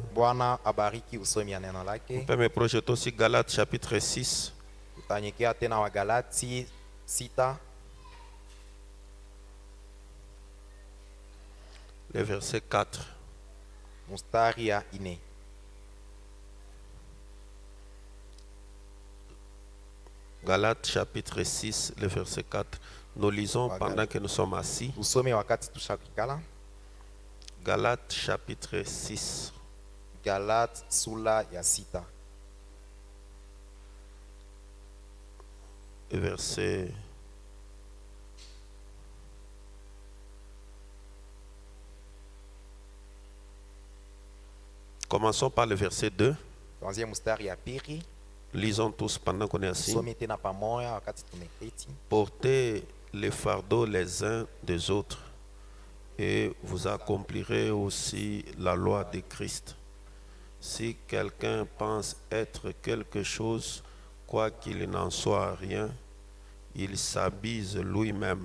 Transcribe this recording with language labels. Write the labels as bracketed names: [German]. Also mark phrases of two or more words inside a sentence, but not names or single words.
[Swahili] Bwana abariki usomi ya neno lake. [French] On peut me projeter aussi Galates chapitre 6. [Swahili] Tutanyekea tena wa Galati 6 [French] Le verset 4. [Swahili] mstari ya 4. [French] Galates chapitre 6, le verset 4. Nous lisons pendant que nous sommes assis. [Swahili] Usome wakati tushakikala. [French] Galates chapitre 6. [Swahili] Galate sura ya 6. [French] Verset. Commençons par le verset 2. [Swahili] Tuanzie mstari ya pili. [French] Lisons tous pendant qu'on est assis. [Swahili] Tusome tena pamoja wakati tumeketi. [French] Portez les fardeaux les uns des autres, et vous accomplirez aussi la loi de Christ. Si quelqu'un pense être quelque chose, quoiqu'il n'en soit rien, il s'abuse lui-même.